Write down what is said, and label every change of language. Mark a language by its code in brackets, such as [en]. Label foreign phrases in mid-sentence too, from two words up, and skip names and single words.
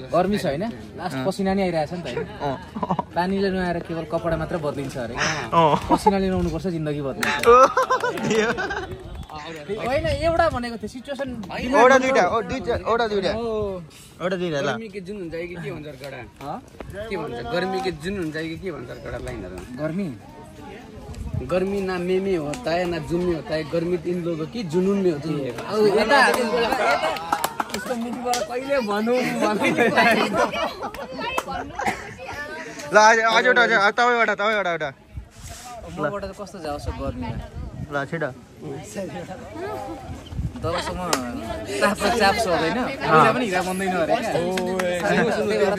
[ne] गर्मी छ होइन, लास्ट पसिना नि आइरहेछ नि त होइन। पानीले नुहाएर केवल कपडा मात्र बदलिन्छ अरे, पसिनाले नुहाउनु पर्छ जिन्दगी बदलिन्छ होइन। एउटा भनेको थियो सिचुएसन एउटा दुईटा ल। गर्मी के जुन हुन्छ कि के भन्छ गडा? के भन्छ गर्मी के जुन हुन्छ कि के भन्छ गडा लाइनहरु? [hi] गर्मी ना में होता है ना जुन में होता है। गर्मी इन लोगों की जुनून में होती है। [ne] इसको मुखबाट कहिले भनौँ ल अझ एउटा तपाईँबाट मबाट त कस्तो जाओस् गर्मी ल छिटो। जबसम्म ताप र चाप सोध्दैन अहिले पनि हिरा बन्दैन अरे क्या।